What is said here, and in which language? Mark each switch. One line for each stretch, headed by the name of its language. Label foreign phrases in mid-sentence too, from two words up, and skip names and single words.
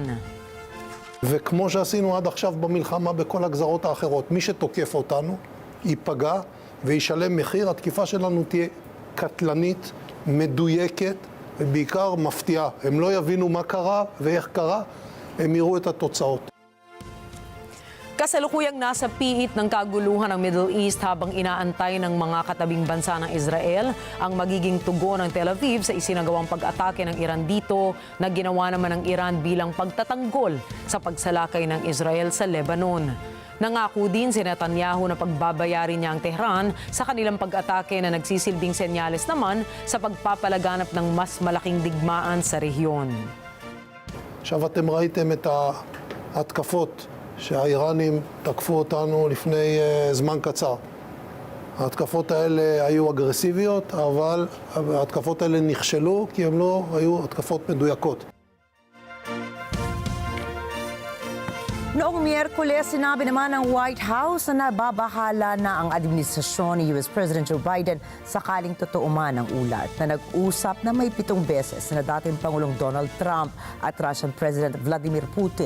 Hebrew: וכמו שעשינו עד עכשיו במלחמה בכל הגזרות האחרות, מי שתוקף אותנו ייפגע וישלם מחיר. התקיפה שלנו תהיה קטלנית, מדויקת ובעיקר מפתיעה. הם לא יבינו מה קרה ואיך קרה, הם יראו את התוצאות.
Filipino: Kasalukuyang nasa piit ng kaguluhan ng Middle East habang inaantay ng mga katabing bansa ng Israel ang magiging tugon ng Tel Aviv sa isinagawang pag-atake ng Iran dito na ginawa naman ng Iran bilang pagtatanggol sa pagsalakay ng Israel sa Lebanon. Nangako din si Netanyahu na pagbabayarin niya ang Tehran sa kanilang pag-atake na nagsisilbing senyales naman sa pagpapalaganap ng mas malaking digmaan sa rehiyon.
Hebrew: עכשיו אתם ראיתם את ההתקפות שהאיראנים תקפו אותנו לפני זמן קצר. ההתקפות האלה היו אגרסיביות, אבל ההתקפות האלה נכשלו כי הן לא היו התקפות מדויקות.
Filipino: Noong Miyerkules, sinabi naman ng White House na nababahala na ang administrasyon ni US President Joe Biden sakaling totoo man ang ulat na nag-usap na may 7 beses na dating Pangulong Donald Trump at Russian President Vladimir Putin.